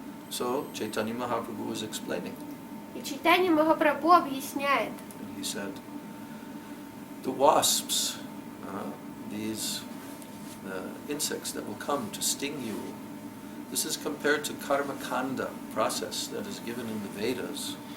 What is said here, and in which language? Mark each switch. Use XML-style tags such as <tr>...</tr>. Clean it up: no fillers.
<en>So Chaitanya Mahaprabhu was explaining.</en> <ru>И Чайтанья Махапрабху объясняет.</ru> <en>And he said, the wasps, these insects that will come to sting you, this is compared to karma kanda process that is given in the Vedas.</en>